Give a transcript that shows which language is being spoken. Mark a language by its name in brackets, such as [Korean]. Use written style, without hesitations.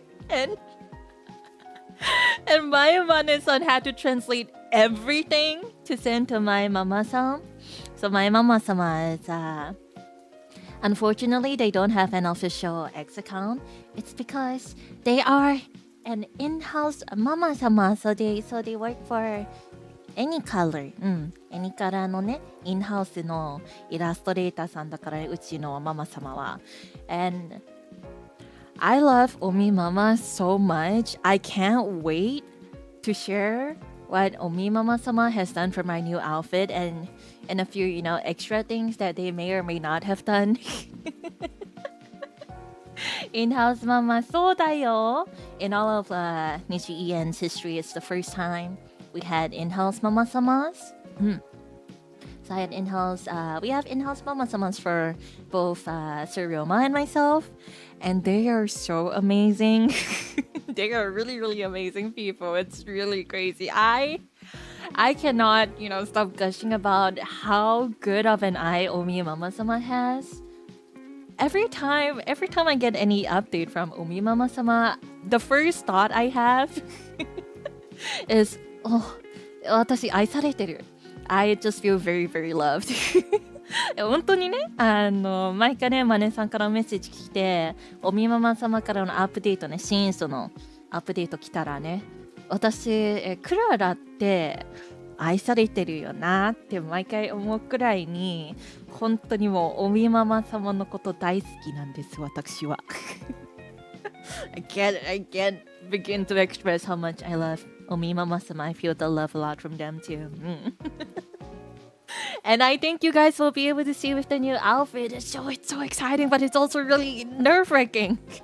[English] and my Mane-san had to translate everything to send to my mama-san. So my mama-sama is Unfortunately, they don't have an official X account. It's because they are an in-house mama sama, so they work for any color. [Japanese] Any color のね、in-house のイラストレーターさんだから、うちのママ様は。 [English] And I love Omi Mama so much. I can't wait to share what Omi Mama sama has done for my new outfit and a few, extra things that they may or may not have done. In-house mama, [Japanese] そうだよ. [English] In all of Nijiisan's history, it's the first time we had in-house mama samas. So I had in-house, we have in-house mama samas for both Sir Ryoma and myself, and they are so amazing. They are really, really amazing people. It's really crazy. I cannot, stop gushing about how good of an eye Omi Mama Sama has. Every time I get any update from Omi Mama Sama, the first thought I have is, oh, [Japanese] 私愛されてる. [English] I just feel very, very loved. [Japanese] 本当にね、毎回ね、マネさんからメッセージ来て、おみママ様からのアップデートね、新書のアップデート来たらね、私、クララって愛されてるよなって毎回思うくらいに、本当にもうおみママ様のこと大好きなんです、私は。 [English] I can't begin to express how much I love Omi Mama sama. I feel the love a lot from them too. And I think you guys will be able to see with the new outfit. It's so exciting, but it's also really nerve-wracking.